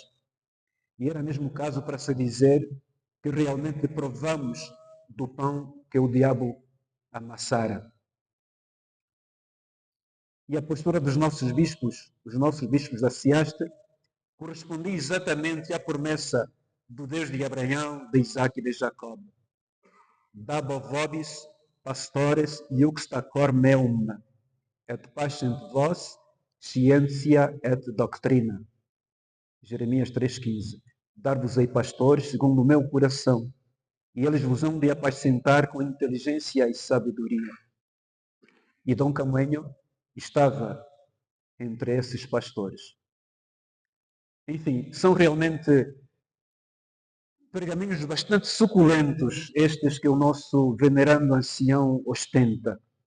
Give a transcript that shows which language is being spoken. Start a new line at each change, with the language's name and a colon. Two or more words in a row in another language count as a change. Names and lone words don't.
Portuguese: E era mesmo o caso para se dizer que realmente provamos do pão que o diabo amassara. E a postura dos nossos bispos, os nossos bispos da Ciaste, correspondia exatamente à promessa do Deus de Abraão, de Isaac e de Jacó.
Latin: Dabo vobis, pastores, iuxtacor meum, et pacient vos, scientia et doctrina.
Portuguese: Jeremias 3,15. Dar-vos-ei pastores segundo o meu coração, e eles vos hão de apacentar com inteligência e sabedoria. E Dom Camanho estava entre esses pastores. Enfim, são realmente pergaminhos bastante suculentos estes que o nosso venerando ancião ostenta.